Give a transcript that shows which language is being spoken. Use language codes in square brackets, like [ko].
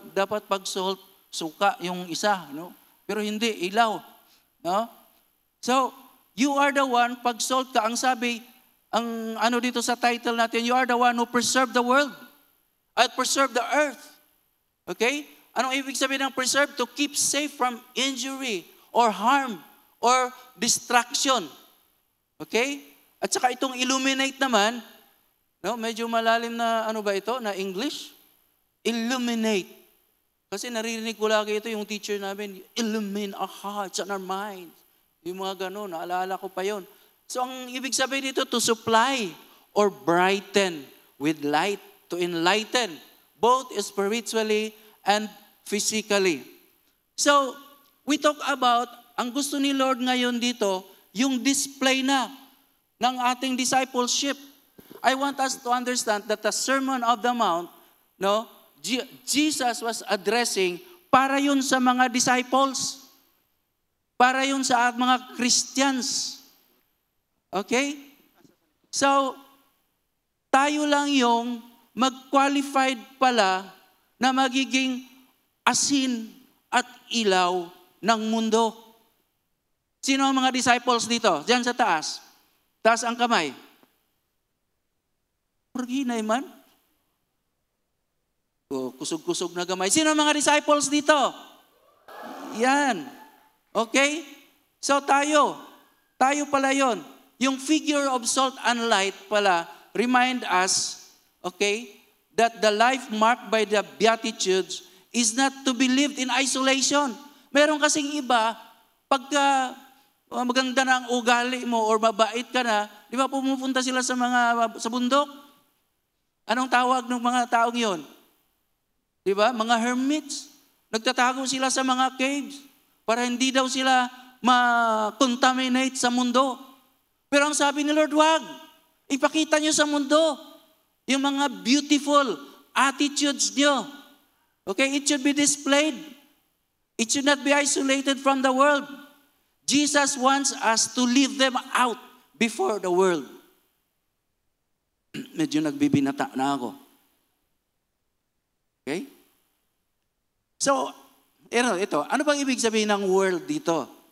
[tl] Dapat pag salt, suka yung isa. No? Pero hindi, ilaw. No? [en] So, you are the one, [tl] pag salt ka, ang sabi, ang dito sa title natin, [en] you are the one who preserve the world. At preserve the earth. Okay? [tl] Anong ibig sabihin ng preserve? [en] To keep safe from injury or harm or distraction. [tl] Okay? At saka itong illuminate naman, no, [en] medyo malalim na ano [tl] ba ito, na English? Illuminate. Kasi naririnig ko lagi ito yung teacher namin, [en] illumine our hearts and our minds. [tl] Yung mga ganun, naalala ko pa yon. So ang ibig sabihin dito, [en] to supply or brighten with light, to enlighten, both spiritually and physically. So, we talk about, [tl] ang gusto ni Lord ngayon dito, yung display na ng ating discipleship. [en] I want us to understand that the Sermon of the Mount, no, Jesus was addressing [tl] para yun sa mga [en] disciples. [tl] Para yun sa mga Christians. Okay? [en] So, [tl] tayo lang yung mag-qualified pala na magiging asin at ilaw ng mundo. Sino ang mga disciples dito? Diyan sa taas. Taas ang kamay. [ceb] Purginay man. Kusog-kusog na gamay. [tl] Sino ang mga disciples dito? Yan. Okay? So tayo pala yon. [en] Yung figure of salt and light pala remind us, okay, that the life marked by the Beatitudes is not to be lived in isolation. [tl] Meron kasing iba, pagka maganda na ang ugali mo or mabait ka na, di ba pumupunta sila sa bundok? Anong tawag ng mga taong yon? Di ba? Mga hermits. Nagtatago sila sa mga caves para hindi daw sila [en] ma-contaminate [tl] sa mundo. Pero ang sabi ni Lord, wag. Ipakita nyo sa mundo yung mga [en] beautiful attitudes [tl] nyo. [en] Okay? It should be displayed. It should not be isolated from the world. Jesus wants us to live them out before the world. [tl] Medyo nagbibinata na ako. Okay? So, ito. Ano bang ibig sabihin ng world dito?